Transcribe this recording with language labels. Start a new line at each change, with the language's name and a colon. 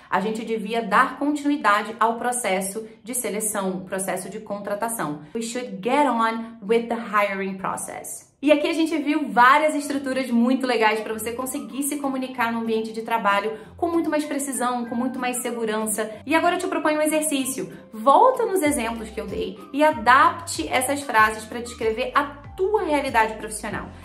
Portuguese: A gente devia dar continuidade ao processo de seleção, processo de contratação.
English: We should get on with the hiring process.
Portuguese: E aqui a gente viu várias estruturas muito legais para você conseguir se comunicar no ambiente de trabalho com muito mais precisão, com muito mais segurança. E agora eu te proponho um exercício. Volta nos exemplos que eu dei e adapte essas frases para descrever a tua realidade profissional.